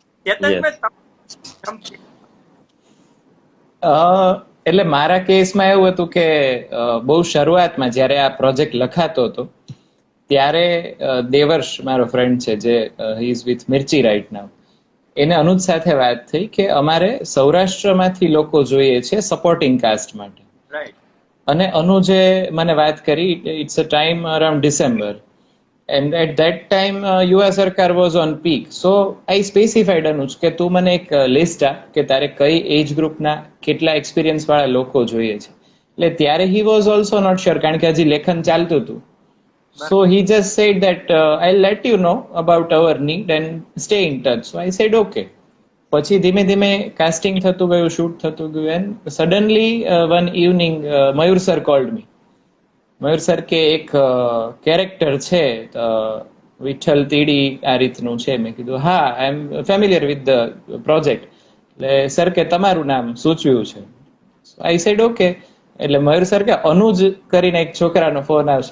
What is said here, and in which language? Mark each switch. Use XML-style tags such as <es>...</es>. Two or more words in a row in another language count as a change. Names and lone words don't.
<gu>એટલે મારા કેસમાં એવું હતું કે બહુ શરૂઆતમાં જયારે આ પ્રોજેક્ટ લખાતો હતો ત્યારે દેવર્ષ મારો ફ્રેન્ડ છે જે</gu> <en>he is with Mirchi right now,</en> <gu>એને અનુજ સાથે વાત થઈ કે અમારે સૌરાષ્ટ્રમાંથી લોકો જોઈએ છે</gu> <en>supporting cast</en> <gu>માટે. અને અનુજે મને વાત કરી,</gu> <en>it's a time around December and at that time</en> <gu>યુવા સરકાર</gu> <en>was on peak, so I specified</en> <gu>અનુજ કે તું મને એક લિસ્ટ આપ કે તારે કઈ એજ ગ્રુપના કેટલા એક્સપિરિયન્સ વાળા લોકો જોઈએ છે. એટલે ત્યારે</gu> <en>he was also not sure</en> <gu>કારણ કે હજી લેખન ચાલતું હતું.</gu> <en>So he just said that I'll let you know about our need and stay in touch. So I said okay.</en> <gu>પછી ધીમે ધીમે કાસ્ટિંગ થતું ગયું, શૂટ થતું ગયું,</gu> <en>and suddenly one evening મયુર સર called me.</en> <gu>મયુર સર કે એક કેરેક્ટર છે વિઠ્ઠલ તીડી આ રીતનું છે. મેં કીધું હા,</gu> <en>I am familiar with the project.</en> <gu>એટલે સર કે તમારું નામ સૂચવ્યું છે.</gu> <en>I said okay.</en> <gu>એટલે મયુર સર કે અનુજ કરીને એક છોકરાનો ફોન આવશે.</gu>